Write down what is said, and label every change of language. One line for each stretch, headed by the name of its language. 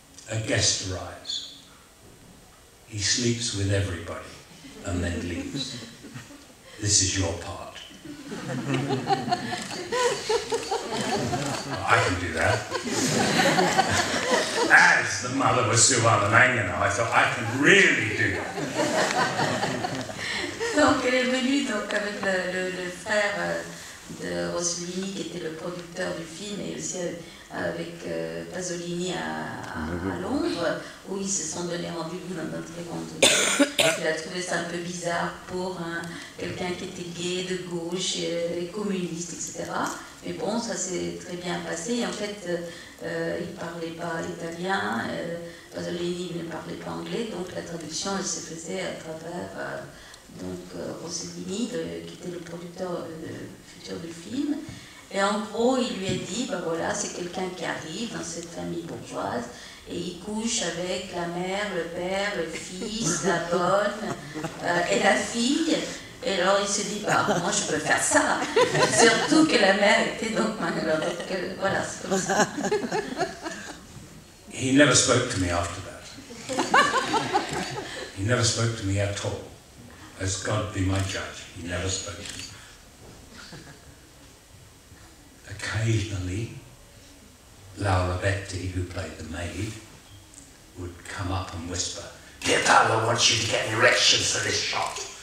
English: A guest arrives. He sleeps with everybody and then leaves. This is your part." I can do that. As the mother was Silvana Mangano, I thought, I can really do that.
French: Donc elle est venue donc, avec le frère de Rossellini, qui était le producteur du film, et aussi avec Pasolini à Londres, où ils se sont donné rendez-vous dans un très grand hôtel. Il a trouvé ça un peu bizarre pour quelqu'un qui était gay, de gauche, communiste, etc. Mais bon, ça s'est très bien passé. Et en fait, il ne parlait pas italien, Pasolini ne parlait pas anglais, donc la traduction, elle se faisait à travers Rossellini, qui était le producteur futur du film. Et en gros, il lui a dit, ben voilà, c'est quelqu'un qui arrive dans cette famille bourgeoise, et il couche avec la mère, le père, le fils, la bonne et la fille. Et alors il se dit, bah, moi je peux faire ça. Surtout que la mère était donc malheureuse. Voilà, c'est comme ça.
English: He never spoke to me after that. He never spoke to me at all. As God be my judge, he never spoke to me. Occasionally, Laura Betti, who played the maid, would come up and whisper, "Dear Paolo wants you to get erections for this shot."